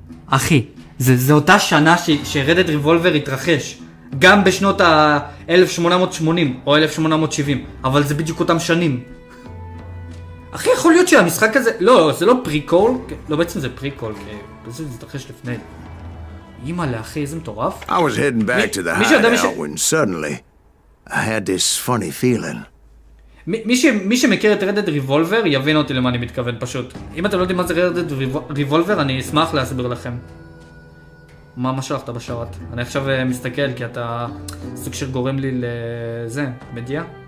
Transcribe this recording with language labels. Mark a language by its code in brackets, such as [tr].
[he] אחי, זה אותה שנה שרדד ריבולבר התרחש. גם בשנות ה-1880 או 1870, אבל זה בדיוק אותם שנים. אחי, יכול להיות שהמשחק הזה... לא, זה לא פריקול. לא, בעצם זה פריקול, כי בעצם זה התרחש לפני. אימא'לה, אחי, איזה מטורף. [en] I was heading back to the hideout when suddenly I had this funny feeling. [he] מי שמכיר את רדד ריבולבר יבין אותי למה אני מתכוון פשוט. אם אתם לא יודעים מה זה רדד ריבולבר, אני אשמח להסביר לכם. מה שלחת בשרת? אני עכשיו מסתכל כי אתה סוג של גורם לי לזה, מדיה.